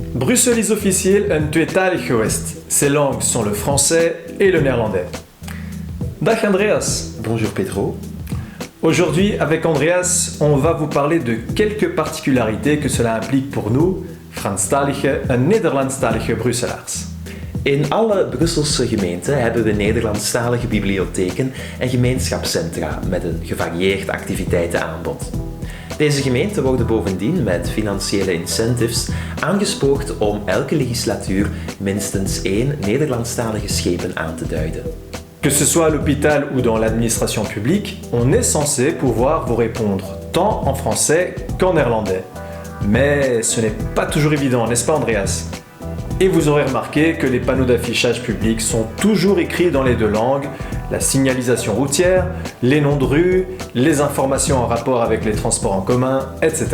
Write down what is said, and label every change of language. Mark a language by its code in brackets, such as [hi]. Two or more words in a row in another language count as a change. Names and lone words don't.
[nl] Bruxelles is officieel een tweetalig gewest. [fr] Ses langues sont le français et le néerlandais. [nl] Dag Andreas. [fr] Bonjour Pedro. Aujourd'hui, avec Andreas, on va vous parler de quelques particularités que cela implique pour nous, [nl] Franstalige en Nederlandstalige Brusselaars. In alle Brusselse gemeenten hebben we Nederlandstalige bibliotheken en gemeenschapscentra met een gevarieerd activiteitenaanbod. Deze gemeenten worden bovendien met financiële incentives aangespoord om elke legislatuur minstens 1 Nederlandstalige schepen aan te duiden. [fr] Que ce soit à l'hôpital ou dans l'administration publique, on est censé pouvoir vous répondre tant en français qu'en néerlandais. Mais ce n'est pas toujours évident, n'est-ce pas Andreas? Et vous aurez remarqué que les panneaux d'affichage public sont toujours écrits dans les deux langues, la signalisation routière, les noms de rues, les informations en rapport avec les transports en commun, etc.